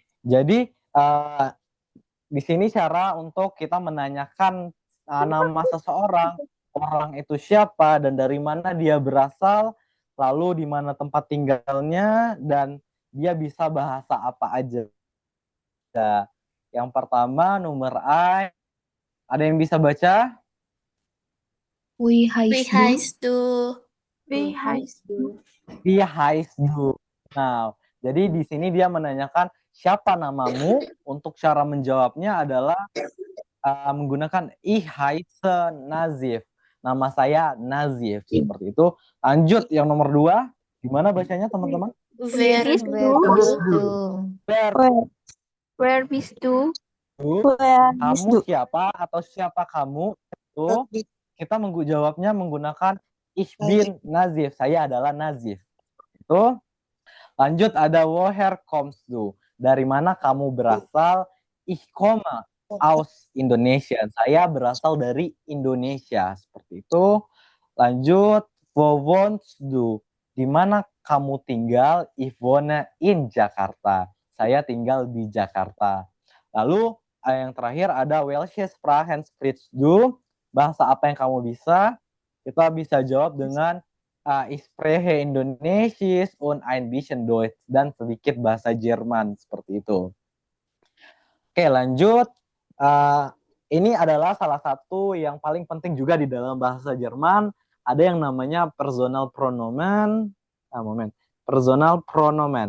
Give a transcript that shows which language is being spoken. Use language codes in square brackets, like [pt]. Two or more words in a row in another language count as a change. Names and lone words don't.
[id] Jadi di sini cara untuk kita menanyakan nama seseorang, orang itu siapa dan dari mana dia berasal, lalu di mana tempat tinggalnya, dan dia bisa bahasa apa aja. Nah, yang pertama nomor A, ada yang bisa baca? [de] Wie heißt du? Wie heißt du? [id] Nah, jadi di sini dia menanyakan siapa namamu. Untuk cara menjawabnya adalah menggunakan [de] Ich heiße Nazif. [id] Nama saya Nazif. Seperti itu. Lanjut yang nomor 2. Gimana bacanya teman-teman? [de] Wer bist du? [id] Kamu siapa atau siapa kamu? Itu kita jawabnya menggunakan [de] Ich bin Nazif. [id] Saya adalah Nazif. Itu. Lanjut ada [de] Woher kommst du? [id] Dari mana kamu berasal? [de] Ich komme aus Indonesia. [id] Saya berasal dari Indonesia. Seperti itu. Lanjut, [de] wo wohnst du? [id] Di mana kamu tinggal? [de] Ich wohne in Jakarta. [id] Saya tinggal di Jakarta. Lalu yang terakhir ada [de] welche Sprachen sprichst du? [id] Bahasa apa yang kamu bisa? Kita bisa jawab dengan [de] ich spreche Indonesisch und ein bisschen Deutsch, [id] dan sedikit bahasa Jerman seperti itu. Oke, lanjut. ini adalah salah satu yang paling penting juga di dalam bahasa Jerman. Ada yang namanya [de] personal pronomen. Personal pronomen.